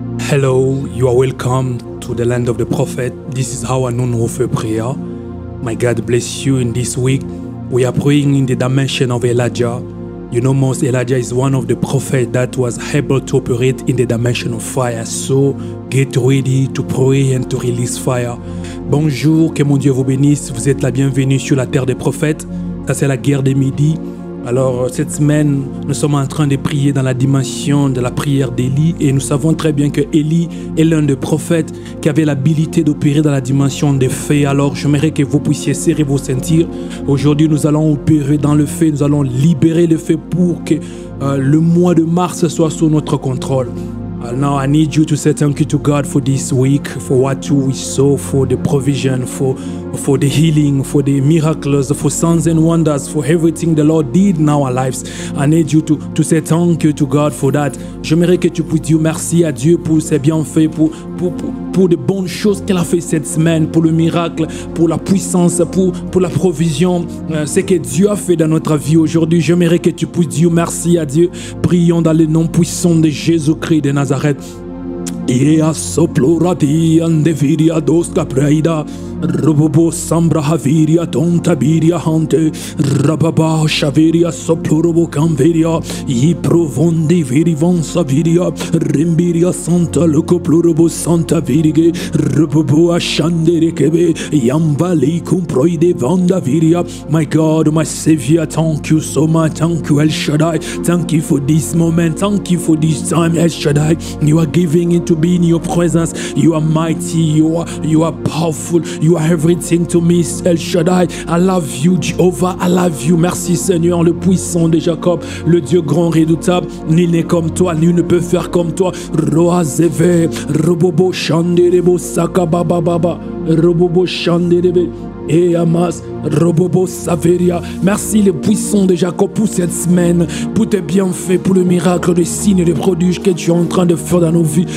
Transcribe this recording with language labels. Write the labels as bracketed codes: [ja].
[en] Hello, you are welcome to the land of the prophet. This is our noon warfare prayer. My God bless you in this week. We are praying in the dimension of Elijah. You know, most Elijah is one of the prophets that was able to operate in the dimension of fire. So get ready to pray and to release fire. [fr] Bonjour, que mon Dieu vous bénisse. Vous êtes la bienvenue sur la terre des prophètes. Ça, c'est la guerre des midis. Alors, cette semaine, nous sommes en train de prier dans la dimension de la prière d'Élie. Et nous savons très bien que Élie est l'un des prophètes qui avait l'habilité d'opérer dans la dimension des faits. Alors, j'aimerais que vous puissiez serrer vos ceintures. Aujourd'hui, nous allons opérer dans le fait. Nous allons libérer le fait pour que le mois de mars soit sous notre contrôle. [en] Now I need you to say thank you to God for this week, for what we saw, for the provision, for the healing, for the miracles, for signs and wonders, for everything the Lord did in our lives. I need you to say thank you to God for that. [fr] J'aimerais que tu puisses dire merci à Dieu pour ses bienfaits, pour de bonnes choses qu'il a fait cette semaine, pour le miracle, pour la puissance, pour la provision, ce que Dieu a fait dans notre vie aujourd'hui. J'aimerais que tu puisses dire merci à Dieu. Prions dans le nom puissant de Jésus-Christ de Nazareth. Ea soplorati andeviria dos capraida Robobo sambra haviria tontabiria hante Rababa shaviria soplorobo camveria I provondi virivon saviria Rimbiria santa locoplorobo santa virige Robobo ashandere kebe Yambali kumproide vanda viria. [en] My God, my Savior, thank you so much. Thank you, El Shaddai. Thank you for this moment. Thank you for this time, El Shaddai. You are giving it to be in your presence. You are mighty. You are powerful. You are everything to me, El Shaddai. I love you, Jehovah. I love you. [fr] Merci, Seigneur, le puissant de Jacob, le Dieu grand redoutable. Nul n'est comme toi, nul ne peut faire comme toi. Roazeve, Robobo Shanderebo Sakabababa, Robobo Shanderebe. Et Amas, Robobo Saveria. Merci le puissant de Jacob pour cette semaine, pour tes bienfaits, pour le miracle, les signes et les prodiges que tu es en train de faire dans nos vies.